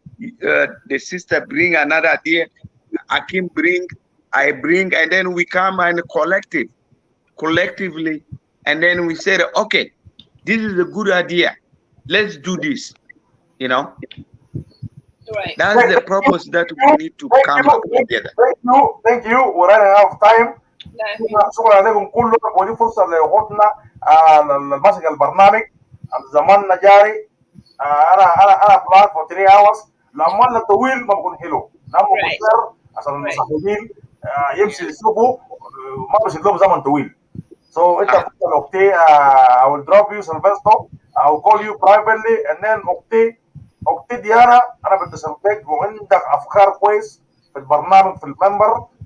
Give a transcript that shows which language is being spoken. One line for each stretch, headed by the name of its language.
English: The sister bring another idea. Akim bring, I bring, and then we come and collectively, and then we said, okay, this is a good idea. Let's do this. Right. That's the purpose that we need to come up together. Thank you. We're running out of time.
Arabic: شكرا عليكم كلكم ودي فرصه لاخوتنا الماسك البرنامج زماننا جاري انا بلان فور
English: 3 hours
Arabic: لما طويل ما بكون حلو لما قصير عشان المصاحبين يمشي يشوفوا ما بيشد لهم زمن طويل.
English: So
Arabic: انت فرصه لاختي
English: I will drop you Sylvester. I will call you privately and then
Arabic: اختي ديانا انا بتصل بك وعندك افكار كويس في البرنامج في المنبر.